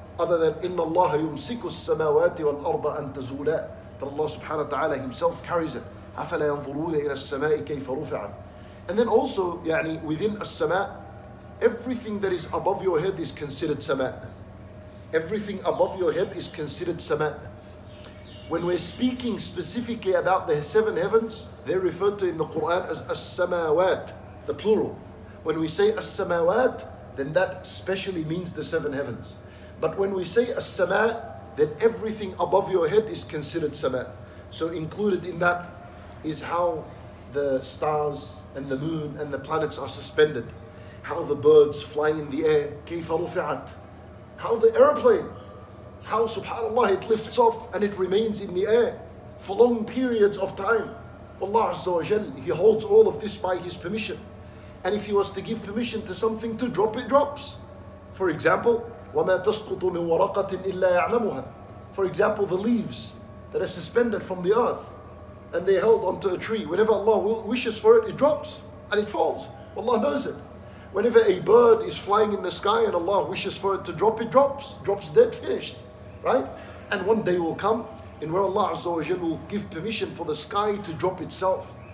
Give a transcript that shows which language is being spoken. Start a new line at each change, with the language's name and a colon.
English: Other than
Arabic: إِنَّ اللَّهَ يُمْسِكُ السَّمَاوَاتِ وَالْأَرْضَ أَن تَزُولَا.
English: That Allah subhanahu wa ta'ala Himself carries it.
Arabic: أَفَلَا يَنْظُرُونَ إِلَى السَّمَاءِ كَيْفَ رُفِعَتْ.
English: And then also, يعني within as-sama', everything that is above your head is considered sama'. Everything above your head is considered sama'. When we're speaking specifically about the 7 heavens, they're referred to in the Quran as as-samawat, the plural. When we say as-samawat, then that specially means the 7 heavens. But when we say as-sama', then everything above your head is considered sama'. So included in that is how the stars and the moon and the planets are suspended, how the birds fly in the air,
Arabic: كيف رفعت,
English: how the airplane, how subhanallah it lifts off and it remains in the air for long periods of time. Allah Azza wa Jal, He holds all of this by His permission. And if He was to give permission to something to drop, it drops. For example,
Arabic: وَمَا تَسْقُطُ مِنْ وَرَقَةٍ إِلَّا يَعْلَمُهَا.
English: For example, the leaves that are suspended from the earth and they're held onto a tree. Whenever Allah wishes for it, it drops and it falls. Allah knows it. Whenever a bird is flying in the sky and Allah wishes for it to drop, it drops. Drops dead, finished. Right? And one day will come in where Allah Azza wa Jal will give permission for the sky to drop itself.